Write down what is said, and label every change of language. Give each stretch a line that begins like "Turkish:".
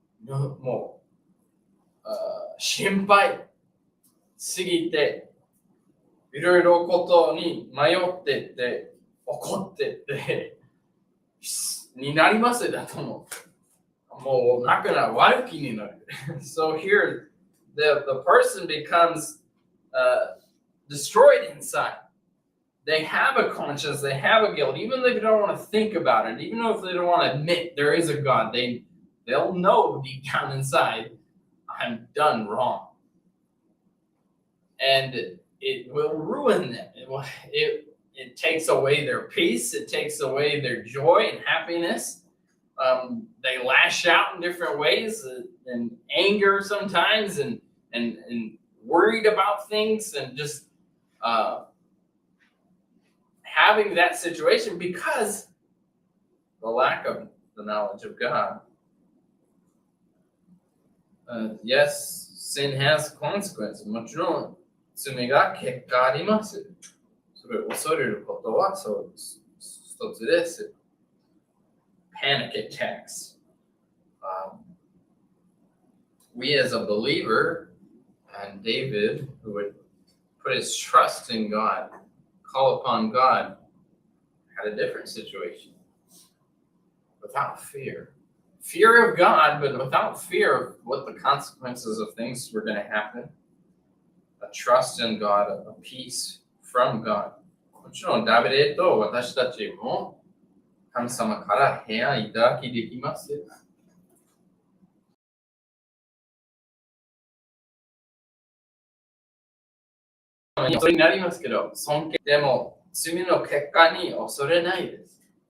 Japanese: もう心配すぎていろいろことに迷ってって怒ってってになりますだと思う。もうなくなる悪気になる。
English: So here the person becomes destroyed inside. They have a conscience, they have a guilt, even if they don't want to think about it, even if they don't want to admit there is a God, they'll know deep down inside, I'm done wrong. And it will ruin them. It takes away their peace, it takes away their joy and happiness. They lash out in different ways and anger sometimes and worried about things and just having that situation because the lack of the knowledge of God. Yes, sin has consequences.
Japanese: もちろん罪が結果あります。それを恐れることはそう一つです。
English: Panic attacks. We as a believer, and David, who would put his trust in God, call upon God, had a different situation. Without fear. Fear of God, but without fear of what the consequences of things were going to happen. A trust in God, a peace from God.
Japanese: もちろんダビデと私たちも神様から平安いただきできます。それになりますけど、尊敬でも罪の結果に恐れないです。